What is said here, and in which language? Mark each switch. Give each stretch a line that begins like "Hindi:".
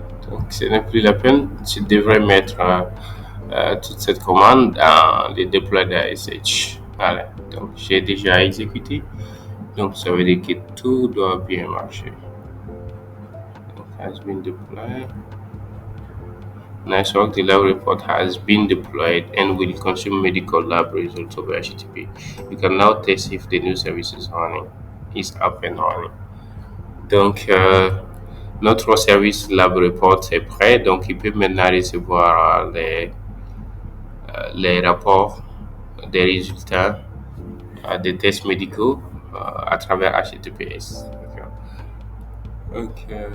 French: Donc, ce n'est plus la peine. Tu devrais mettre toute cette commande dans le deploy d'ASH. Voilà. Donc, j'ai déjà exécuté. Donc, ça veut dire que tout doit bien marcher.
English: Donc, has been deployed. Nice work. The lab report has been deployed and will consume medical lab results over HTTP. You can now test if the new service is up and running.
French: Donc, notre service lab report est prêt. Donc, il peut maintenant recevoir les rapports des résultats des tests médicaux à travers HTTPS. OK.